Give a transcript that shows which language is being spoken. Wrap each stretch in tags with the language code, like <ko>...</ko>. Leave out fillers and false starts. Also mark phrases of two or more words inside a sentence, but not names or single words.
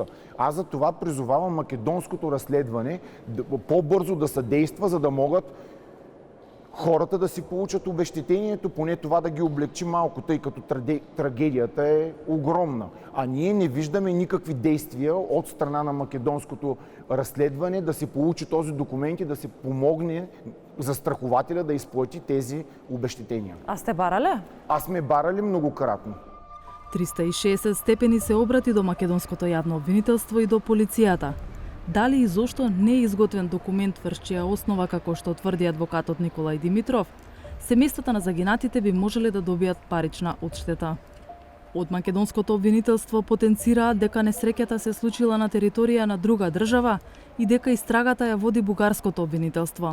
<bg>Аз за това призовавам македонското разследване по-бързо да съдейства, за да могат хората да си получат обезщетението, поне това да ги облегчи малко, тъй като трагедията е огромна. А ние не виждаме никакви действия от страна на македонското разследване да се получи този документ и да се помогне застрахователя да изплати тези обезщетения.</bg> <mk>А сте барале? Аз сме барали многократно. 360 степени се обрати до македонското јавно обвинителство и до полицијата. Дали и зошто не е изготвен документ врз чија основа, како што тврди адвокатот Николај Димитров, семејствата на загинатите би можеле да добијат парична одштета. Од македонското обвинителство потенцираат дека несреќата се случила на територија на друга држава и дека истрагата ја води бугарското обвинителство.</mk>